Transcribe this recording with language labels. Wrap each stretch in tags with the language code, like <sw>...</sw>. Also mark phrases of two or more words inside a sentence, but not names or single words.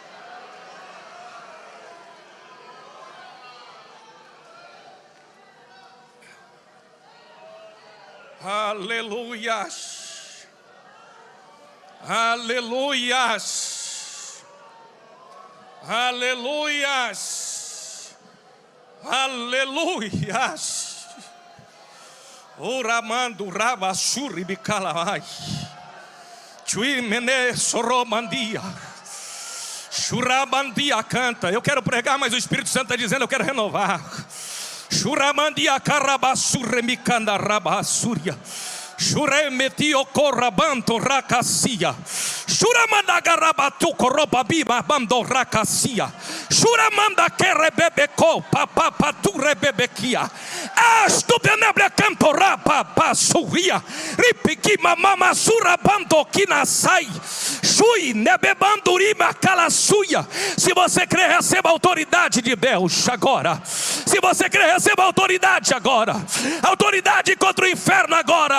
<pt>Aleluias, aleluias, aleluias, aleluias. Oramando rabasuri bicalai, chuimene soromandia, churamandia canta. Eu quero pregar, mas o Espírito Santo está dizendo: eu quero renovar. Churamandia carabasurre micanda rabasuria, Juremetio corrabanto racacia. Juramanagarabatu corrobabiba bando racacia. Juramanda querebebeco papapatu rebebequia. Astu benebra canto rapa suria. Ripiki mamama surabando kinasai. Shui nebebandurima calasuia. Se você crê, receba a autoridade de Deus agora. Se você crê, receba a autoridade agora. Autoridade contra o inferno agora.</pt>